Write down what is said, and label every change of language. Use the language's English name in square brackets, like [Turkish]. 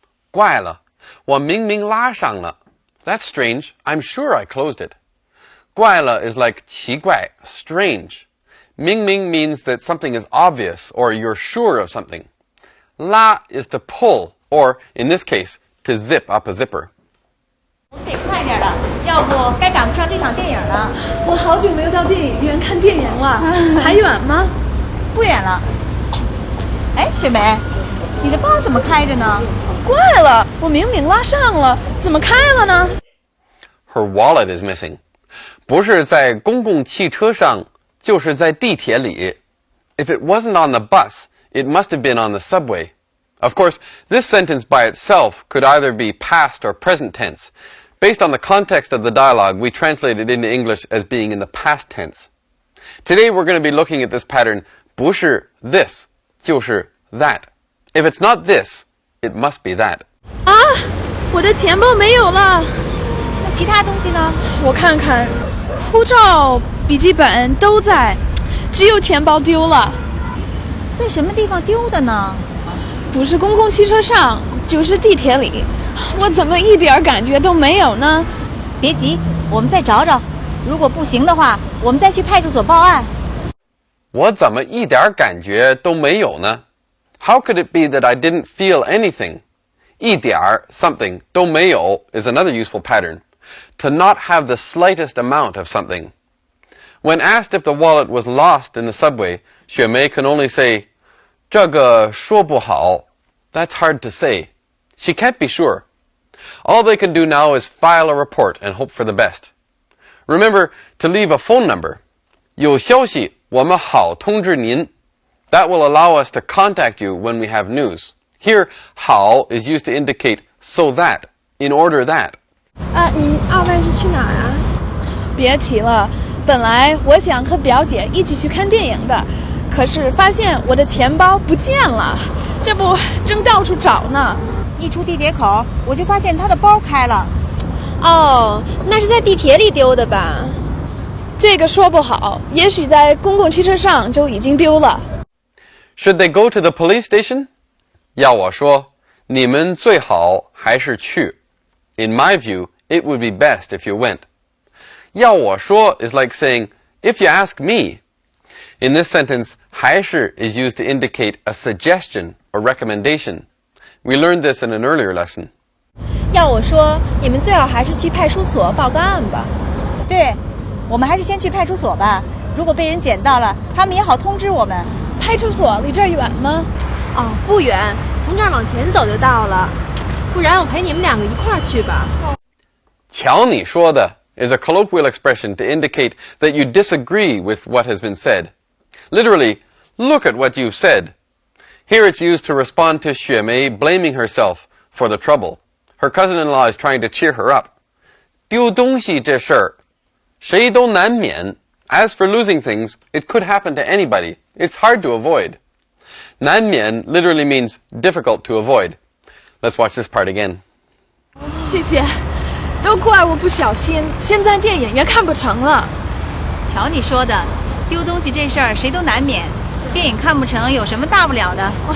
[Chinese] 怪了，我明明拉上了。 [English] That's strange. I'm sure I closed it. 怪了 is like 奇怪, strange. 明明 means that something is obvious or you're sure of something. 拉 is to pull, or in this case, to zip up a zipper. [Chinese] 我们得快点了，要不该赶不上这场电影了。我好久没有到电影院看电影了，还远吗？不远了。哎，雪梅，你的包怎么开着呢？怪了，我明明拉上了，怎么开了呢？ [English] Her wallet is missing. [Chinese] 不是在公共汽车上，就是在地铁里。 [English] If it wasn't on the bus, it must have been on the subway. Of course, this sentence by itself could either be past or present tense. Based on the context of the dialogue, we translate it into English as being in the past tense. Today we're going to be looking at this pattern, 不是 this, 就是 that. If it's not this, it must be that. [Chinese] 啊，我的钱包没有了。那其他东西呢？我看看，护照、笔记本都在，只有钱包丢了。在什么地方丢的呢？不是公共汽车上，就是地铁里。我怎么一点感觉都没有呢？别急，我们再找找。如果不行的话，我们再去派出所报案。我怎么一点感觉都没有呢？ [English] How could it be that I didn't feel anything? 一点 something 都没有 is another useful pattern. To not have the slightest amount of something. When asked if the wallet was lost in the subway, Xue Mei can only say, [Chinese] 这个说不好. [English] That's hard to say. She can't be sure. All they can do now is file a report and hope for the best. Remember to leave a phone number. [Chinese] 有消息，我们好通知您. [English] That will allow us to contact you when we have news. Here, 好 is used to indicate so that, in order that. [Chinese] 您二位是去哪儿啊？别提了，本来我想和表姐一起去看电影的，可是发现我的钱包不见了，这不正到处找呢。一出地铁口，我就发现她的包开了。哦，那是在地铁里丢的吧？这个说不好，也许在公共汽车上就已经丢了。 [English] Should they go to the police station? [Chinese] 要我说，你们最好还是去。 [English] In my view, it would be best if you went. 要我说 is like saying, if you ask me. In this sentence, 还是 is used to indicate a suggestion or recommendation. We learned this in an earlier lesson. [Chinese] 要我说，你们最好还是去派出所报个案吧。对，我们还是先去派出所吧。如果被人捡到了，他们也好通知我们。派出所离这儿远吗？哦，不远，从这儿往前走就到了。不然我陪你们两个一块儿去吧。 [English] 瞧你说的 is a colloquial expression to indicate that you disagree with what has been said. Literally, look at what you've said. Here it's used to respond to Xue Mei blaming herself for the trouble. Her cousin-in-law is trying to cheer her up. [Chinese] 丢东西这事儿，谁都难免. [English] As for losing things, it could happen to anybody. It's hard to avoid. 难免 literally means difficult to avoid. Let's watch this part again. [Chinese] 谢谢，都怪我不小心，现在电影也看不成了。瞧你说的，丢东西这事儿谁都难免，电影看不成有什么大不了的？